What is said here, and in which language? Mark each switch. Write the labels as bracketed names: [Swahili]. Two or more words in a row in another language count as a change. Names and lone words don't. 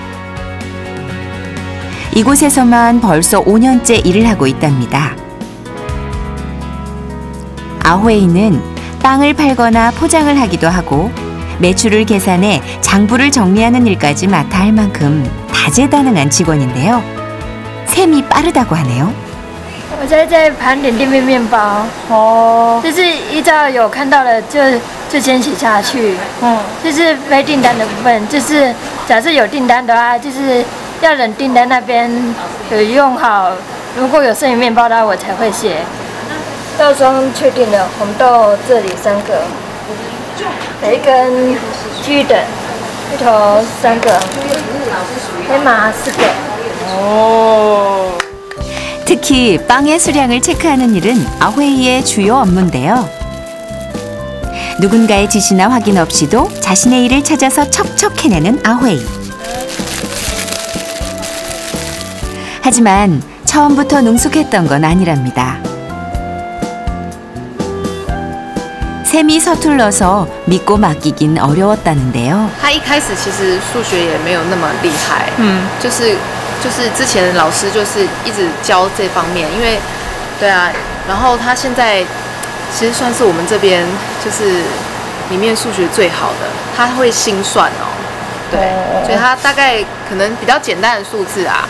[Korean] 이곳에서만 벌써 5년째 일을 하고 있답니다. 아회이는 빵을 팔거나 포장을 하기도 하고 매출을 계산해 장부를 정리하는 일까지 맡아 할 만큼 다재다능한 직원인데요. 셈이 빠르다고 하네요. [Chinese] 我现在在盘点店面面包，就是依照有看到的就先写下去，就是非订单的部分，就是假设有订单的话，就是要等订单那边有用好，如果有剩余面包的话，我才会写。豆霜确定了，红豆这里3个，培根居等，芋头3个，黑麻4个。 [Korean] 특히 빵의 수량을 체크하는 일은 아회이의 주요 업무인데요. 누군가의 지시나 확인 없이도 자신의 일을 찾아서 척척 해내는 아회이. 하지만 처음부터 능숙했던 건 아니랍니다. 셈이 서툴러서 믿고 맡기긴 어려웠다는데요. [Chinese] 他一开始其实数学也没有那么厉害，就是之前老师就是一直教这方面，因为对啊，然后他现在其实算是我们这边就是里面数学最好的，他会心算哦，对，所以他大概可能比较简单的数字啊。